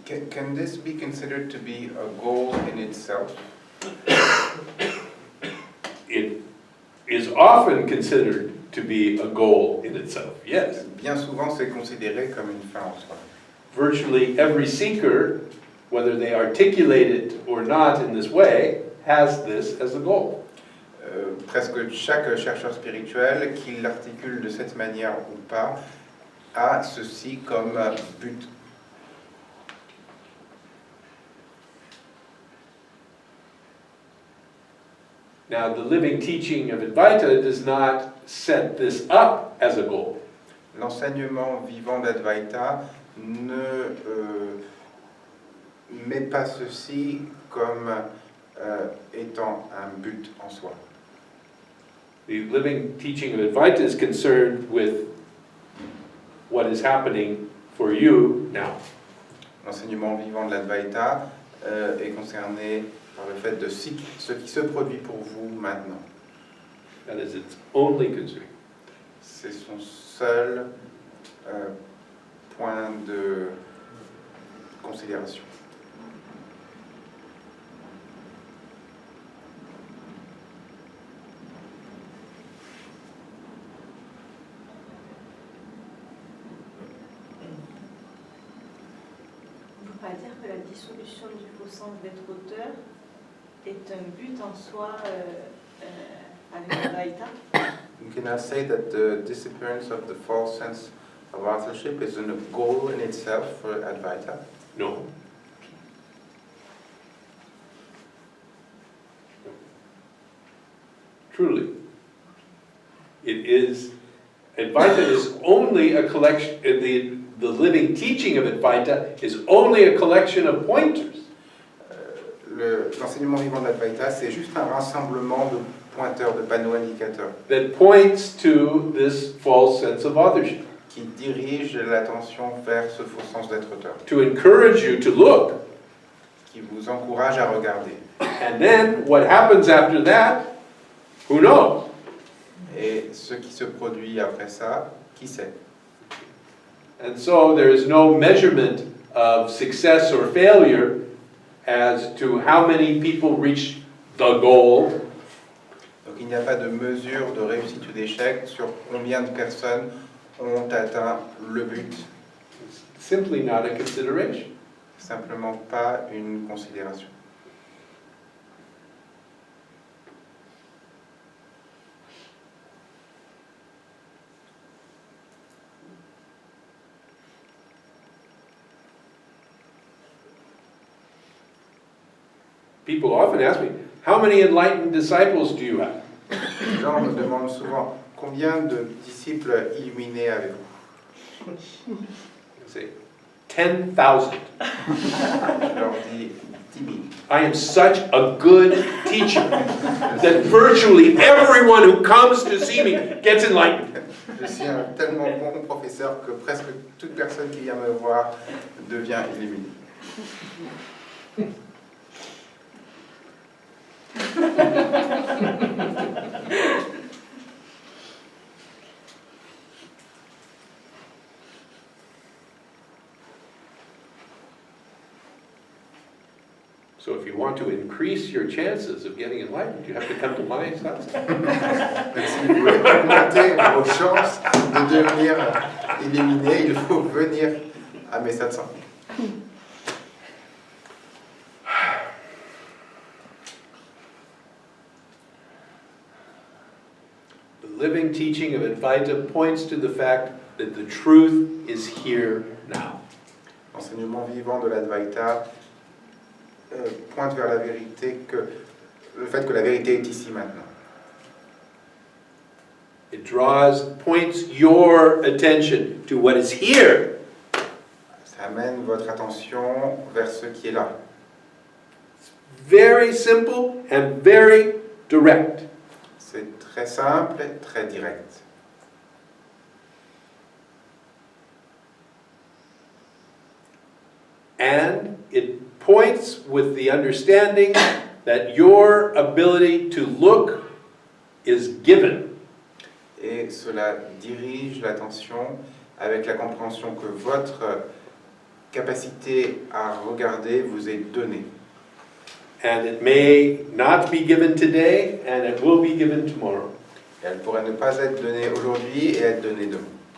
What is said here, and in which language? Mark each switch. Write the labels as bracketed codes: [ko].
[en] Can this be considered to be a goal in itself? It is often considered to be a goal in itself, yes. [fr] Bien souvent, c'est considéré comme une fin en soi. [en] Virtually every seeker, whether they articulate it or not in this way, has this as a goal. [fr] Presque chaque chercheur spirituel, qu'il l'articule de cette manière ou pas, a ceci comme but. [en] Now, the living teaching of Advaita does not set this up as a goal. [fr] L'enseignement vivant d'Advaita ne met pas ceci comme étant un but en soi. [en] The living teaching of Advaita is concerned with what is happening for you now. [fr] L'enseignement vivant de l'Advaita est concerné par le fait de ce qui se produit pour vous maintenant. [en] That is its only concern. [fr] C'est son seul point de considération. On ne peut pas dire que la dissolution du faux sens d'être auteur est un but en soi avec Advaita. [en] You cannot say that the disappearance of the false sense of authorship is a goal in itself for Advaita. No. Truly. It is, Advaita is only a collection, the living teaching of Advaita is only a collection of pointers. [fr] L'enseignement vivant de l'Advaita, c'est juste un rassemblement de pointeurs, de panneaux indicateurs [en] That points to this false sense of authorship. [fr] qui dirigent l'attention vers ce faux sens d'être auteur, [en] To encourage you to look. [fr] qui vous encourage à regarder. [en] And then what happens after that, who knows? [fr] Et ce qui se produit après ça, qui sait? [en] And so there is no measurement of success or failure as to how many people reach the goal. [fr] Donc il n'y a pas de mesure de réussite ou d'échec sur combien de personnes ont atteint le but. [en] It's simply not a consideration. [fr] Simplement pas une considération. [en] People often ask me, how many enlightened disciples do you have? [fr] Les gens me demandent souvent combien de disciples illuminés avez-vous? [en] I say, 10,000. [fr] Je leur dis timide. [en] I am such a good teacher that virtually everyone who comes to see me gets enlightened. [fr] Je suis un tellement bon professeur que presque toute personne qui vient me voir devient illuminée. [en] So if you want to increase your chances of getting enlightened, you have to come to my satsang. [fr] Donc, si vous voulez augmenter vos chances de devenir illuminé, il faut venir à mes satsangs. [en] The living teaching of Advaita points to the fact that the truth is here now. [fr] L'enseignement vivant de l'Advaita pointe vers la vérité, le fait que la vérité est ici maintenant. [en] It points your attention to what is here. [fr] Ça amène votre attention vers ce qui est là. [en] Very simple and very direct. [fr] C'est très simple et très direct. [en] And it points with the understanding that your ability to look is given. [fr] Et cela dirige l'attention avec la compréhension que votre capacité à regarder vous est donnée. [en] And it may not be given today, and it will be given tomorrow. [fr] Et elle pourrait ne pas être donnée aujourd'hui et être donnée demain.